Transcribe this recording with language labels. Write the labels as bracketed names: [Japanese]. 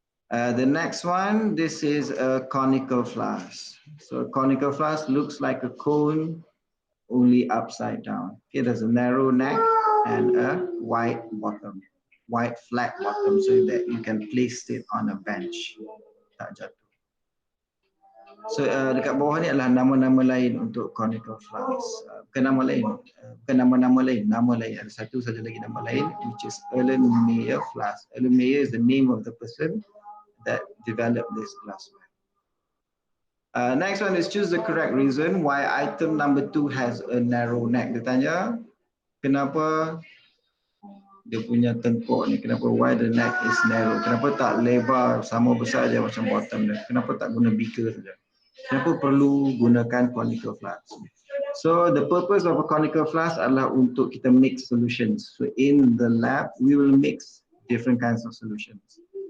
[English] The next one, this is a conical flask. So a conical flask looks like a cone, only upside down. Okay, there's a narrow neck and a wide bottom, wide flat bottom, so that you can place it on a bench. [Malay] Tak jatuh. So dekat bawah ni adalah nama-nama lain untuk conical flask. Bukan nama lain, bukan nama-nama lain, nama lain. Ada satu saja lagi nama lain, [English] which is Erlenmeyer flask. Erlenmeyer is the name of the person that developed this glassware. Next one is choose the correct reason why item number 2 has a narrow neck. [Malay] Dia tanya, kenapa dia punya tengkok ni, kenapa [English] why the neck is narrow? [Malay] Kenapa tak lebar sama besar je macam bottom dia? Kenapa tak guna beaker saja? Kenapa perlu gunakan conical flask? [English] So the purpose of a conical flask [Malay] adalah untuk kita [English] mix solutions. So in the lab, we will mix different kinds of solutions.